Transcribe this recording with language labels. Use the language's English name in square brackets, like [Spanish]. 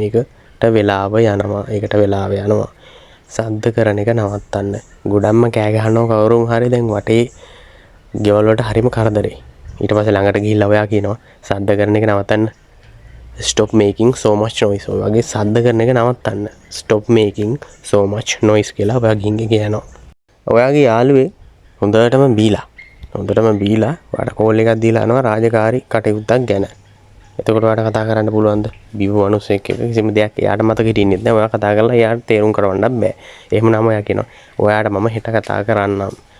[Sinhala] ඒකට වෙලාව යනවා. සද්ද කරන එක නවත්තන්න. ගොඩක්ම කෑ ගහනවා කවුරුන් හරි දැන් වටේ ගෙවල් වලට හරිම කරදරේ. ඊට පස්සේ ළඟට ගිහිල්ලා ඔයා කියනවා සද්ද කරන එක නවත්තන්න. [English] stop making so much noise. [Sinhala] ඔය වගේ සද්ද කරන එක නවත්තන්න. [English] stop making so much noise [Sinhala] කියලා ඔයා ගිහින් කියනවා. ඔයාගේ යාළුවේ හොඳටම බීලා ඔයාට කෝල් එකක් දීලා යනවා රාජකාරී කටයුත්තක් ගැන. එතකොට ඔයාට කතා කරන්න පුළුවන්ද? බිව් මිනිස්සෙක් එක්ක කිසිම දෙයක් එයාට මතක හිටින්නේ නැහැ. ඔයා කතා කරලා එයාට තේරුම් කරවන්නත් බෑ. එහෙමනම් ඔයා කියනවා ඔයාට මම හෙට කතා කරන්නම්.